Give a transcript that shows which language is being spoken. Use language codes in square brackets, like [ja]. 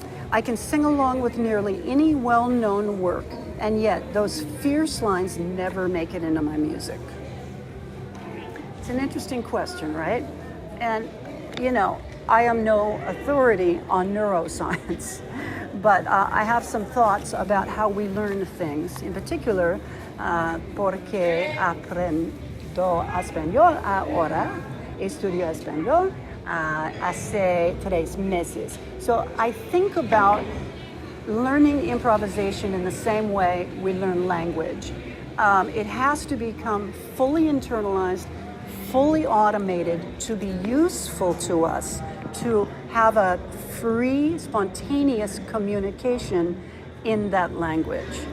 [en] I can sing along with nearly any well-known work, and yet those fierce lines never make it into my music." It's an interesting question, right? And, I am no authority on neuroscience, but I have some thoughts about how we learn things. In particular, [es] porque aprendo español ahora, estudio español hace 3 meses. [en] So I think about learning improvisation in the same way we learn language. It has to become fully internalized, fully automated to be useful to us, to have a free, spontaneous communication in that language.